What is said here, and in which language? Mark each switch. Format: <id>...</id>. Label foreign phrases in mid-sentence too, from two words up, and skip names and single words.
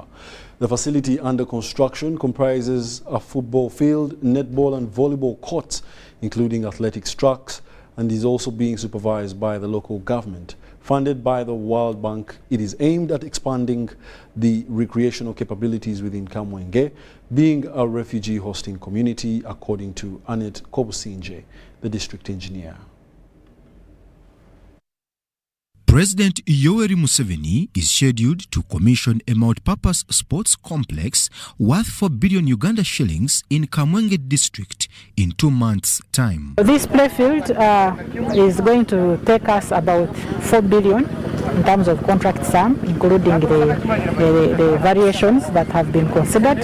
<en>The facility under construction comprises a football field, netball and volleyball courts, including athletics tracks, and is also being supervised by the local government. Funded by the World Bank, it is aimed at expanding the recreational capabilities within Kamwenge, being a refugee hosting community, according to Annette Kobusinje, the district engineer. President Yoweri Museveni is scheduled to commission a multi-purpose sports complex worth 4 billion Uganda shillings in Kamwenge district in 2 months' time. This playfield is going to take us about 4 billion in terms of contract sum, including the variations that have been considered.</en>